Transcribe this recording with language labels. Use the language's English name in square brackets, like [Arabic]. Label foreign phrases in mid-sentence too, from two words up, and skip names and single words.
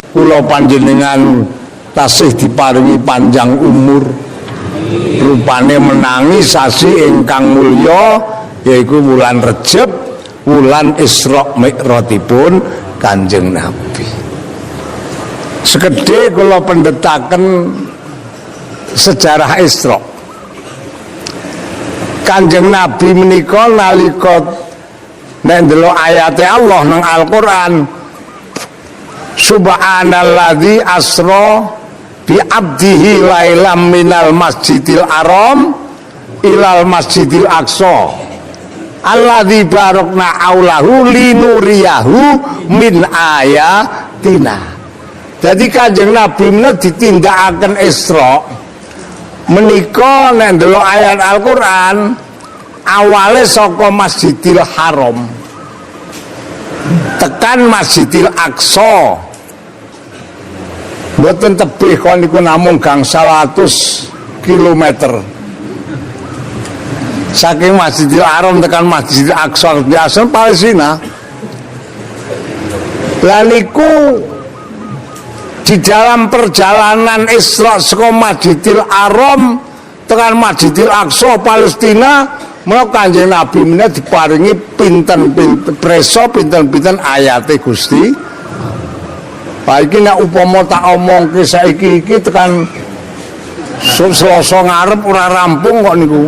[Javanese] Kula panjenengan tasih diparingi panjang umur, rupane menangi sasi ingkang mulya yaiku wulan Rejab, wulan Isra Mi'rajipun Kanjeng Nabi. Sekedhik kula pendhetaken sejarah Isra. Kanjeng Nabi menika nalika nek ndelok ayate Allah nang Al-Qur'an, [Arabic] سبحان الذي أسرى بعبده ليلا من المسجد الحرام إلى المسجد الأقصى الذي باركنا حوله لنريه من آياتنا. [Javanese] Jadi Kanjeng Nabi menika ditindakaken Isra menika nek ndelok ayat Al-Qur'an awale saka Masjidil Haram tekan Masjidil Aqsa. Mboten tebih kon niku namung gangsal 100 kilometer. Saking Masjidil Haram tekan Masjidil Aqsa biasa Palestina. Lah niku [Indonesian] di dalam perjalanan [Javanese] Isra saka Masjidil Haram tekan Masjidil Aqsa Palestina, menika Kanjeng Nabi menika diparingi pinten-pinten preso pinten-pinten ayate Gusti. Pak iki nek upama tak omongke saiki iki tekan Selasa ngarep ora rampung kok niku.